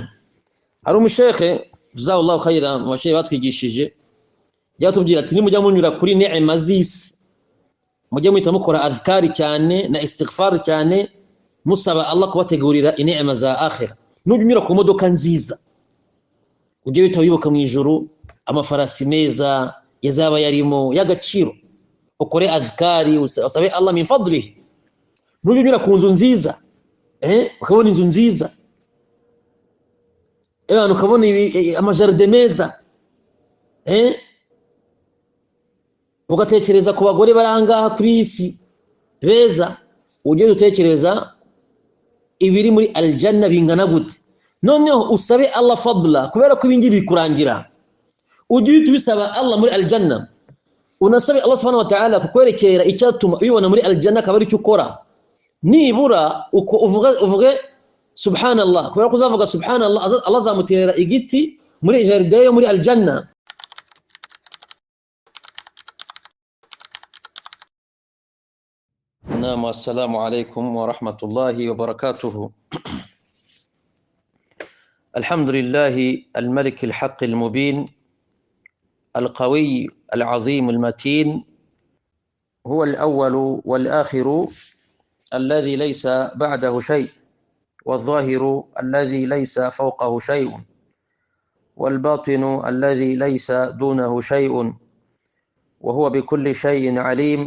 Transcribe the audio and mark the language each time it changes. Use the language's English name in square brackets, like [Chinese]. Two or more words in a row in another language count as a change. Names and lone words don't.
[Kinyarwanda] hari umushekhe [Arabic] جزاه الله خيرا [Kinyarwanda] mu bashehe batwigishije yatubwira ati nimujya munyura kuri neema z'isi mujye muhita mukora adhkari cyane na istighfar cyane musaba Allah kubategurira ineema za akhira. nunyura ku modoka nziza ujye wita wibuka mu ijuru amafarasi meza yazaba yarimo y'agaciro, ukore adhkari usabe Allah [Arabic] من فضله. [Kinyarwanda] nunyura ku nzu nziza ukabona inzu nziza ukabona amajaride meza ugatekereza ku bagore barangaha kuri isi beza, ujye utekereza ibiri muri aljanna bingana gute. noneho usabe Allah fadla kubera ko ibingi bikurangira, ujye ubisaba Allah muri aljanna, unasabe Allah [Arabic] سبحانه وتعالى [Kinyarwanda] kukwerekera icyatuma ubibona muri aljanna akaba ari cyo ukora. nibura uko uvuge subhanallah, kubera ko uzavuga subhanallah Allah azamutera igiti muri jaride yo muri aljanna. [Arabic] نعم السلام عليكم ورحمة الله وبركاته. الحمد لله الملك الحق المبين القوي العظيم المتين، هو الأول والآخر الذي ليس بعده شيء، والظاهر الذي ليس فوقه شيء، والباطن الذي ليس دونه شيء، وهو بكل شيء عليم.